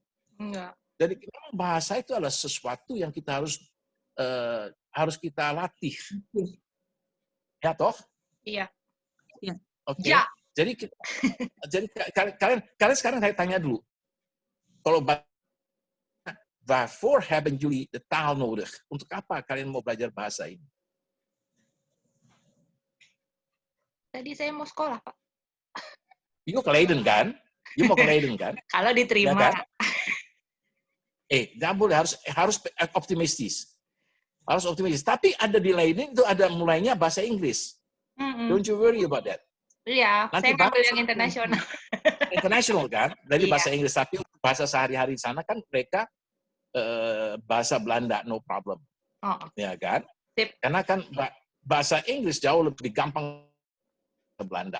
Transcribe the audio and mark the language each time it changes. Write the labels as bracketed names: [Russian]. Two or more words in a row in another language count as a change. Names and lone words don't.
[Indonesian] Enggak. Jadi memang bahasa itu adalah sesuatu yang kita harus kita latih. Ya toh? Iya. Oke. Ja. Jadi kalian sekarang saya tanya dulu. [Dutch] Kalau waarvoor hebben jullie de taal nodig? [Indonesian] Untuk apa kalian mau belajar bahasa ini? Tadi saya mau sekolah, Pak. You mau ke Leiden kan? Kalau diterima. Ya kan? Jangan boleh, harus optimistis. Harus optimistis. Tapi ada di Leiden itu ada mulainya bahasa Inggris. [English] Don't you worry about that. [Indonesian] Iya, Nanti saya ngambil yang internasional. Internasional kan? Dari Iya. bahasa Inggris. Tapi bahasa sehari-hari di sana kan mereka bahasa Belanda, [English] no problem. [Indonesian] Oh. Ya kan? Sip. Karena kan bahasa Inggris jauh lebih gampang ke Belanda.